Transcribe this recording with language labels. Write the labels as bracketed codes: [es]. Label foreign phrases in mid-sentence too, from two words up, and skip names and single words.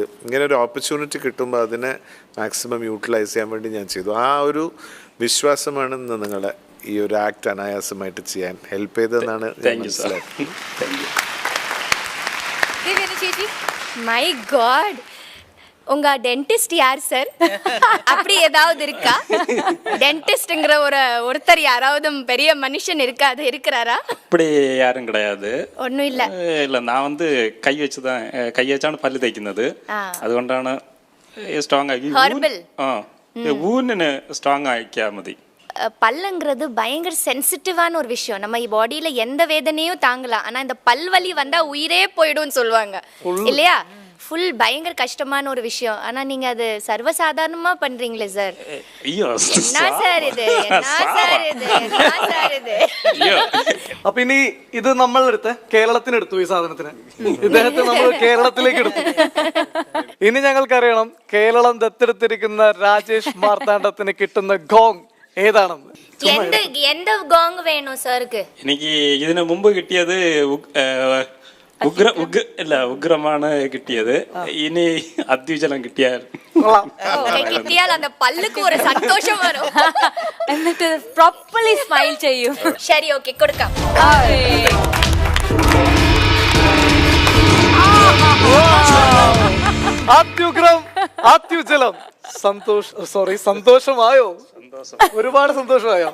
[ml] ഇങ്ങനെ ഒരു ഓപ്പർച്യൂണിറ്റി കിട്ടുമ്പോൾ അതിനെ [en] maximum utilise [ml] ചെയ്യാൻ വേണ്ടി ഞാൻ ചെയ്തു. ആ ഒരു വിശ്വാസമാണ് ഇന്ന് നിങ്ങളെ ഈ ഒരു ആക്ട് അനായാസമായിട്ട് ചെയ്യാൻ ഹെൽപ്പ് ചെയ്തതെന്നാണ് മനസ്സിലാക്കുന്നത്. [en] my god, [ta] உங்க டென்டிஸ்ட் யார் சார்? அப்படி ஏதாவது இருக்கா? டென்டிஸ்ட்ங்கிற ஒருத்தர் யாராவது பெரிய மனுஷன் இருக்கிறாரா? அப்படி யாரும் கிடையாது. ஒன்றும் இல்லை. இல்லை, நான் வந்து கை வச்சாണ് [ml] പല്ല് തേക്കുന്നത്. അതുകൊണ്ടാണ് സ്ട്രോങ് ആക്കി. ഊന്നിന് സ്ട്രോങ് ആക്കിയാൽ മതി. [ta] பல்லுங்கிறது பயங்கர சென்சிட்டிவான ஒரு விஷயம். நம்ம பாடியில எந்த வேதனையும் தாங்கலாம், ஆனா இந்த பல்வலி வந்தா உயிரே போயிடும்னு சொல்லுவாங்க இல்லையா? ஃபுல் பயங்கர கஷ்டமான ஒரு விஷயம். ஆனா நீங்க அது சர்வசாதாரணமா பண்றீங்களே சார். ஐயோ, என்ன சார் இது? [ml] അപ്പൊ ഇനി ഇത് നമ്മളെടുത്ത് കേരളത്തിനെടുത്തു, ഈ സാധനത്തിന് ഇദ്ദേഹത്തെ നമ്മൾ കേരളത്തിലേക്ക് എടുത്തു. ഇനി ഞങ്ങൾക്കറിയണം കേരളം ദത്തെടുത്തിരിക്കുന്ന രാജേഷ് മാർത്താണ്ഡത്തിന് കിട്ടുന്ന ഗോങ് ഏതാണെന്ന്. എന്ത് ഗോങ് വേണോ സാർക്ക്? എനിക്ക് ഇതിനു മുമ്പ് കിട്ടിയത് ഉഗ്രമാണ് കിട്ടിയത്. ഇനി അത്യുജലം കിട്ടിയാൽ [ta] அந்த பல்லுக்கு ஒரு சந்தோஷம் வரும். [ml] എന്നിട്ട് [en] properly smile [ml] ചെയ്യും. ശരി, ഓക്കെ, കൊടുക്കാം. അത്യുഗ്രം, അത്യുജലം. സന്തോഷമായോ? ഒരുപാട് സന്തോഷമായോ?